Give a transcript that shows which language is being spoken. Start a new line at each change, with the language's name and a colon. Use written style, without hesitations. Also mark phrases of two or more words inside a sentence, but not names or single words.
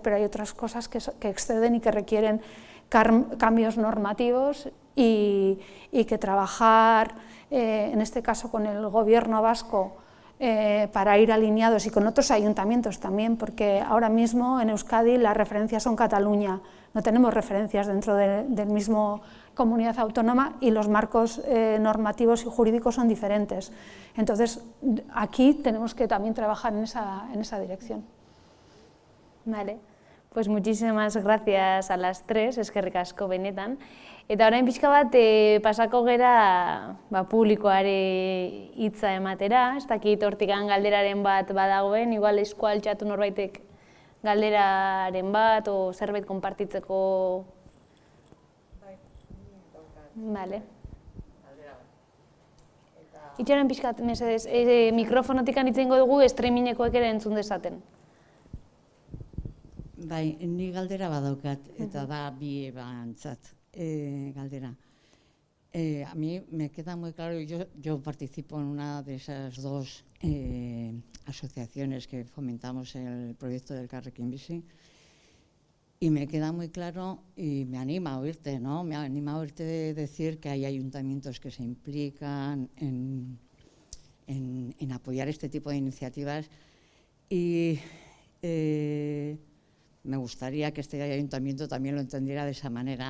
Spanish: pero hay otras cosas que exceden y que requieren cambios normativos y que trabajar, en este caso con el gobierno vasco, para ir alineados y con otros ayuntamientos también, porque ahora mismo en Euskadi las referencias son Cataluña, no tenemos referencias dentro del mismo comunidad autónoma y los marcos normativos y jurídicos son diferentes. Entonces, aquí tenemos que también trabajar en esa dirección. Vale, pues muchísimas gracias a las tres,
Basque: eskerrik asko benetan. Eta orain pixka bat pasako gera publikoare hitza ematera, ez dakit hortikan galderaren bat badagoen, igual eskua altxatu norbaitek galderaren bat o zerbait konpartitzeko. Vale. Itxaron pixkat, mesedez, mikrofonotik hitz egingo dugu streamingekoek ere entzun dezaten. Bai, ni galdera badaukat, eta da bi bantzat galdera.
Spanish: A mí me queda muy claro, yo participo en una de esas dos asociaciones que fomentamos el proyecto del Elkarrekin Bizi, y me queda muy claro y me anima a oírte, ¿no? Me anima a oírte decir que hay ayuntamientos que se implican en apoyar este tipo de iniciativas y me gustaría que este ayuntamiento también lo entendiera de esa manera.